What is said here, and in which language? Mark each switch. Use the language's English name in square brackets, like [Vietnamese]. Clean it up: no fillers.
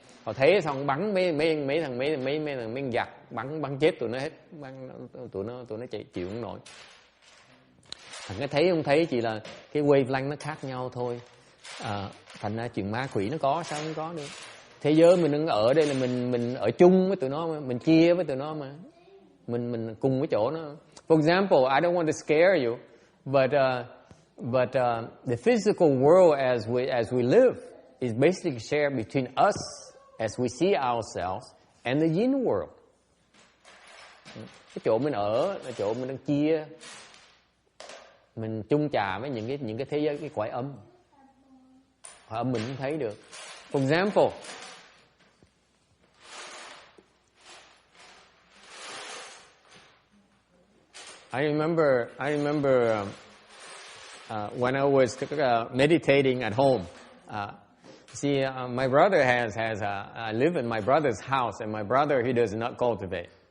[Vietnamese] Họ thấy xong bắn mấy thằng giặc, bắn chết tụi nó hết, tụi nó chịu không nổi. Cái thấy không thấy chỉ là cái wavelength nó khác nhau thôi. Thành ra chuyện ma quỷ nó có, sao không có được. Thế giới mình đang ở đây là mình ở chung với tụi nó mà, mình chia với tụi nó mà, mình cùng với chỗ nó. [English] For example, I don't want to scare you, but the physical world as we live is basically shared between us as we see ourselves and the yin world. [Vietnamese] Cái chỗ mình ở là chỗ mình đang chia, mình chung trà với những cái thế giới, cái cõi âm. Âm mình không thấy được. [English] For example, I remember when I was meditating at home. My brother I live in my brother's house, and my brother, he does not cultivate.